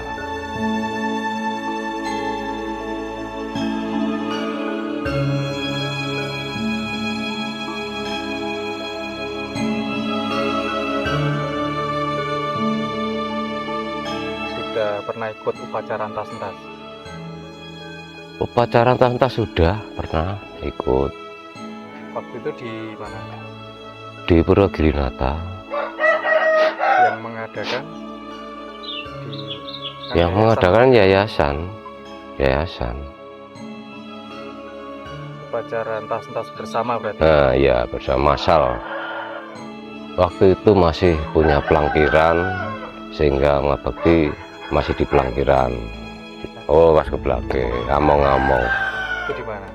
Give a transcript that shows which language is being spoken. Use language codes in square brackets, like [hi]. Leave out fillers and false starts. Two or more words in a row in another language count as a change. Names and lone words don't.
[id] Sudah pernah ikut upacara entas-entas? Upacara entas-entas sudah pernah ikut. Waktu itu di mana? Di Purwogirinata. Yang mengadakan Yang mengadakan yayasan. upacara entas-entas bersama berarti. Nah ya, bersama masal. Waktu itu masih punya pelangkiran, sehingga ngabekti masih di pelangkiran. Oh, pas ke belakang, ngomong-ngomong. Itu di mana?